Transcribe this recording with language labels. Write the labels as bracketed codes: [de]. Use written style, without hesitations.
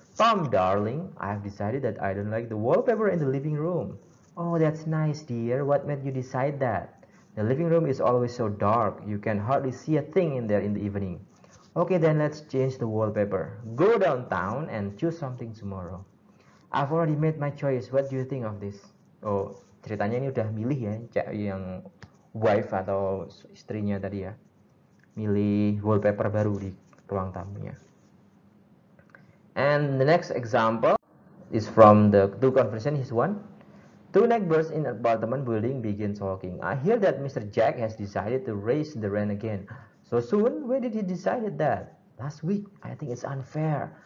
[en] Tom, darling, I have decided that I don't like the wallpaper in the living room. Oh, that's nice, dear. What made you decide that? The living room is always so dark. You can hardly see a thing in there in the evening. Okay, then let's change the wallpaper. Go downtown and choose something tomorrow. I've already made my choice. What do you think of this? [id] Oh, ceritanya ini udah milih ya, yang wife atau istrinya tadi ya. Milih wallpaper baru di ruang tamunya. [en] And the next example is from the two conversation is one. Two neighbors in an apartment building begin talking. I hear that Mr. Jack has decided to raise the rent again. So soon? When did he decide that? Last week. I think it's unfair.